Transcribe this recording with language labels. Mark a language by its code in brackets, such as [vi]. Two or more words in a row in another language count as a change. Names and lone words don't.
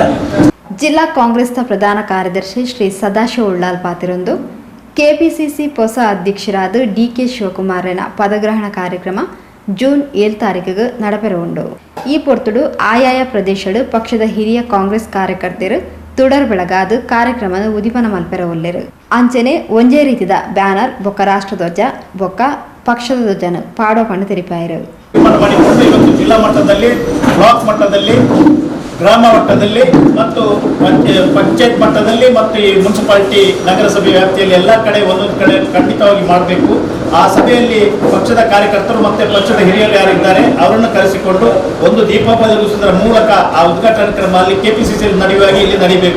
[tcy] ಜಿಲ್ಲಾ ಕಾಂಗ್ರೆಸ್ನ ಪ್ರಧಾನ ಕಾರ್ಯದರ್ಶಿ ಶ್ರೀ ಸದಾಶಿವ ಉಳ್ಳಾಲ್ ಪಾತಿರೊಂದು ಕೆಪಿಸಿಸಿ ಹೊಸ ಅಧ್ಯಕ್ಷರಾದ ಡಿಕೆ ಶಿವಕುಮಾರನ ಪದಗ್ರಹಣ ಕಾರ್ಯಕ್ರಮ ಜೂನ್ 7 ತಾರೀಕಿಗೆ ನಡಪೆರವುಂಡು. ಈ ಪೊರ್ತುಡು ಆಯಾಯ ಪ್ರದೇಶಡು ಪಕ್ಷದ ಹಿರಿಯ ಕಾಂಗ್ರೆಸ್ ಕಾರ್ಯಕರ್ತರು ತುಡರ್ ಬೆಳಗಾದ ಕಾರ್ಯಕ್ರಮದ ಉದಿಪನ ಮಲ್ಪೆರ ಒಲ್ಲೆರು. ಅಂಚನೆ ಒಂಜೇ ರೀತಿದ ಬ್ಯಾನರ್ ಬೊಕ್ಕ ರಾಷ್ಟ್ರಧ್ವಜ ಬೊಕ್ಕ ಪಕ್ಷದ ಧ್ವಜನ ಪಾಡೋ ಪಂಡ ತೆರಿಪಾಯರು. [kn] ಜಿಲ್ಲಾ ಮಟ್ಟದಲ್ಲಿ, ಬ್ಲಾಕ್ ಮಟ್ಟದಲ್ಲಿ, ಗ್ರಾಮ ಮಟ್ಟದಲ್ಲಿ ಮತ್ತು ಪಂಚಾಯತ್ ಮಟ್ಟದಲ್ಲಿ ಮತ್ತು ಈ ಮುನ್ಸಿಪಾಲಿಟಿ ನಗರಸಭೆ ವ್ಯಾಪ್ತಿಯಲ್ಲಿ ಎಲ್ಲ ಕಡೆ ಒಂದೊಂದು ಕಡೆ ಖಂಡಿತವಾಗಿ ಮಾಡಬೇಕು. ಆ ಸಭೆಯಲ್ಲಿ ಪಕ್ಷದ ಕಾರ್ಯಕರ್ತರು ಮತ್ತು ಪಕ್ಷದ ಹಿರಿಯರು ಯಾರಿದ್ದಾರೆ ಅವರನ್ನು ಕರೆಸಿಕೊಂಡು ದೀಪ ಬೆಳಗಿಸುವುದರ ಮೂಲಕ ಆ ಉದ್ಘಾಟನಾ ಕ್ರಮ ಅಲ್ಲಿ ಕೆಪಿಸಿಸಿ ನಡೆಯುವಾಗಿ ಇಲ್ಲಿ ನಡೀಬೇಕು.